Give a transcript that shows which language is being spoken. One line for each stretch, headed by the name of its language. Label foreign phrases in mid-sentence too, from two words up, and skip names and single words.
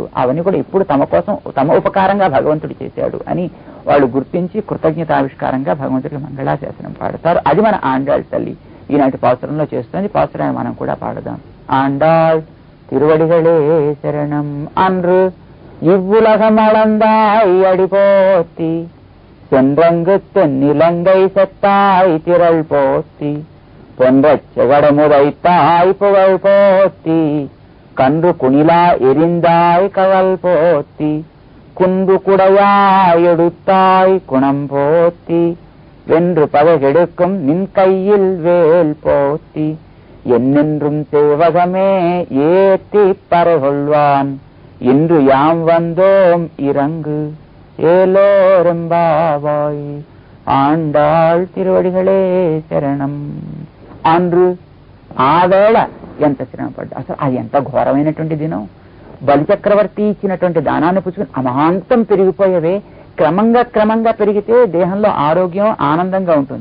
Telugu: అవన్నీ కూడా ఇప్పుడు తమ కోసం తమ ఉపకారంగా భగవంతుడు చేశాడు అని వాళ్ళు గుర్తించి కృతజ్ఞతావిష్కారంగా భగవంతుడికి మంగళాశాసనం పాడతారు. అది మన ఆండాళ్ తల్లి ఈనాటి పాసురంలో చేస్తుంది. పాసురాన్ని మనం కూడా పాడదాం.
Tamil: ஆண்டாள் திருவடிகளே சரணம் என்று இவ்வுலகம் அளந்தாய் அடிபோத்தி சென்றங்கு தென்னிலங்கை செத்தாய் திரள் போத்தி பொன்றச் செகடமுதைத்தாய் புகழ் போத்தி கன்று குணிலா எரிந்தாய் கவல் போத்தி குன்று குடையாய் எடுத்தாய் குணம் போத்தி வென்று பதகெடுக்கும் நின் கையில் வேல் போத்தி என்னென்றும் சேவகமே ஏத்தி பறைகொள்வான் இன்று யாம் வந்தோம் இறங்கு ஏலோரெம்பாவாய். ஆண்டாள் திருவடிகளே சரணம் என்று
Telugu: ఆ వేళ ఎంత శ్రమపడ్డా. అసలు అది ఎంత ఘోరమైనటువంటి దినం. బలిచక్రవర్తి ఇచ్చినటువంటి దానాన్ని పుచ్చుకుని అమాంతం పెరిగిపోయేవే. క్రమంగా పెరిగితే దేహంలో ఆరోగ్యం ఆనందంగా ఉంటుంది.